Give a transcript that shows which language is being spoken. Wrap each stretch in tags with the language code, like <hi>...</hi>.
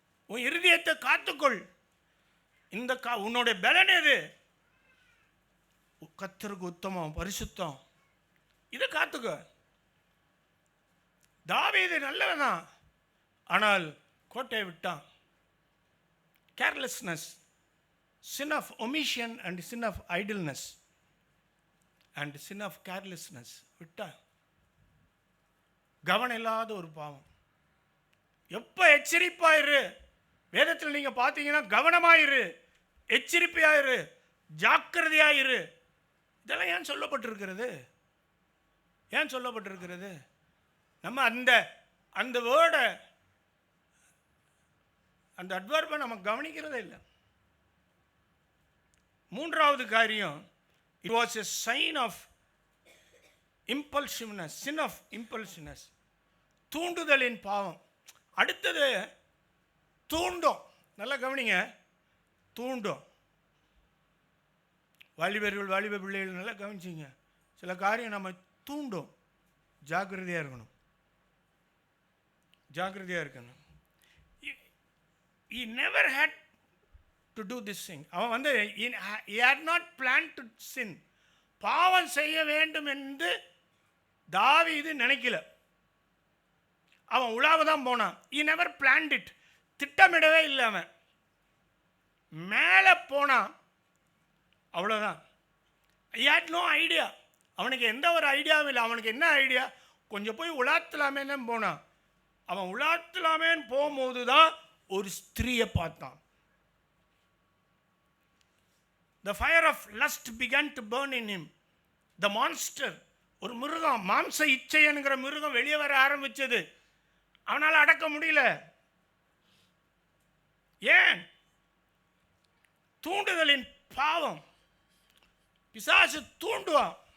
<ta>உன் இருதயத்தை காத்துக்கொள். இந்த உன்னோட பலன் எது? கர்த்தருக்கு உத்தமம், பரிசுத்தம். இதை காத்துக்க. தாவீது நல்லவன் தான், ஆனால் கோட்டையை விட்டான்.</ta> <en>carelessness, sin of omission and sin of idleness and sin of carelessness</en> <ta>விட்டான். கவனம் இல்லாத ஒரு பாவம். எப்போ எச்சரிப்பாயிரு. வேதத்தில் நீங்கள் பார்த்தீங்கன்னா கவனமாயிரு, எச்சரிப்பையாயிரு, ஜாக்கிரதையாயிரு. இதெல்லாம் ஏன் சொல்லப்பட்டிருக்கிறது? ஏன் சொல்லப்பட்டிருக்கிறது? நம்ம அந்த வேர்டை, அந்த அட்வர்பை நம்ம கவனிக்கிறதே இல்லை. மூன்றாவது காரியம்,</ta> <en>it was a sign of impulsiveness, sin of impulsiveness,</en> <ta>தூண்டுதலின் பாவம். அடுத்தது தூண்டும். நல்லா கவனிங்க, தூண்டும். வாலிபர்கள், வாலிப பிள்ளைகள் நல்லா கவனிச்சிங்க. சில காரியம் நம்ம தூண்டும். ஜாக்கிரதையாக இருக்கணும், ஜாக்கிரதையாக இருக்கணும்.</ta> <en>He never had to do this thing.</en> <ta>அவன்</ta> <en>he had not planned to sin.</en> <ta>பாவம் செய்ய வேண்டும் என்று தாவீது நினைக்கல. அவன் உலாவ தான் போனான்.</ta> <en>he never planned it.</en> <ta>திட்டமிடவே இல்லை. அவன் மேலே போனான், அவ்வளோதான்.</ta> <en>he had no idea.</en> <ta>அவனுக்கு எந்த ஒரு ஐடியாவும் இல்லை. அவனுக்கு என்ன ஐடியா? கொஞ்சம் போய் உலாத்தலாமேன்னு போனான். அவன் உலாத்தலாமேன்னு போகும்போது தான் ஒரு ஸ்திரீயை பார்த்தான்.</ta> <en>The fire of lust began to burn in him. The monster,</en> <ta>ஒரு மிருகம், மாம்ச இச்சை என்கிற மிருகம் வெளியே வர ஆரம்பிச்சது. அவனால் அடக்க முடியல. ஏன்? தூண்டுதலின் பாவம். பிசாசு தூண்டுவான்.</ta>